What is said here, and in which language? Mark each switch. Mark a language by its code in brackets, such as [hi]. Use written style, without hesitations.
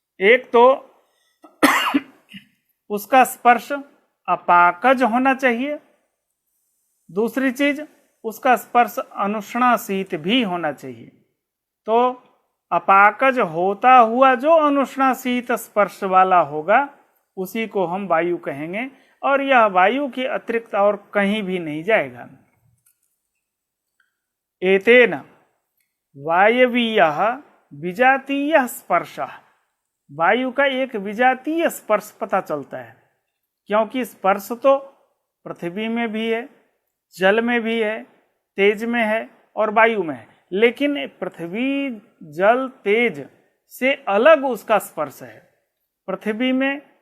[hi] एक तो उसका स्पर्श अपाकज होना चाहिए, दूसरी चीज उसका स्पर्श अनुष्णासीत भी होना चाहिए। तो अपाकज होता हुआ जो अनुष्णासीत स्पर्श वाला होगा उसी को हम वायु कहेंगे, और यह वायु के अतिरिक्त और कहीं भी नहीं जाएगा। [sa] एतेन वायवीयः विजातीयः स्पर्शः। [hi] वायु का एक विजातीय स्पर्श पता चलता है, क्योंकि स्पर्श तो पृथ्वी में भी है, जल में भी है, तेज में है और वायु में है, लेकिन पृथ्वी, जल, तेज से अलग उसका स्पर्श है। पृथ्वी में